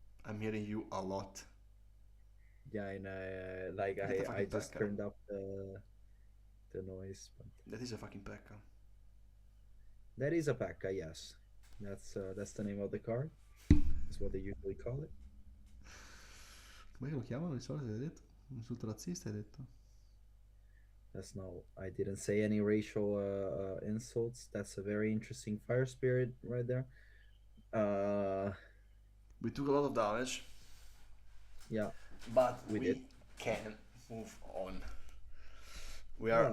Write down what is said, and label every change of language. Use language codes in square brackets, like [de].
[en] I'm hearing you a lot. Yeah, and I just turned up the noise. But That is a fucking pecca. that is a pacca, yes. That's the name of the card. That's what they usually call it. [it] Come lo chiamano di solito, hai detto? Un insulto razzista, hai detto? [en] That's not. I didn't say any racial insults. That's a very interesting fire spirit right there. We took a lot of damage. Yeah. But We we did. can move on. We are